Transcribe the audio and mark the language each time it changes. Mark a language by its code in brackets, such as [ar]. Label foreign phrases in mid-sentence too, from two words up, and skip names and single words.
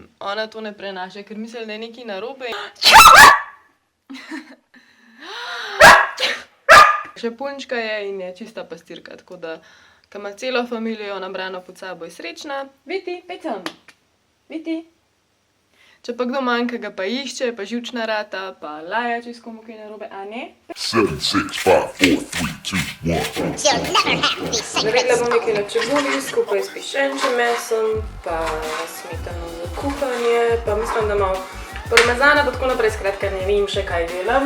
[sl] Ona to ne prenaša, ker misli, da je nekaj narobe. Še punčka je in je čista pastirka, tako da, ko ima celo familijo nabrano pod sabo, je srečna. Viti, pecam! Viti! Če pa kdo manjka, ga pa išče, pa živčna rata, pa laja, če s komu kaj narobe, a ne? 7, 6, 5, 4, 3, 2, 1. [en] You'll never have the sacred [sl] Naredila bom [en] stone. [sl] nekaj na čebuli, skupaj s piščenčjim mesom, pa smetano za kuhanje, pa mislim, da malo parmezana, pa tako naprej, skratka ne vem še kaj delam.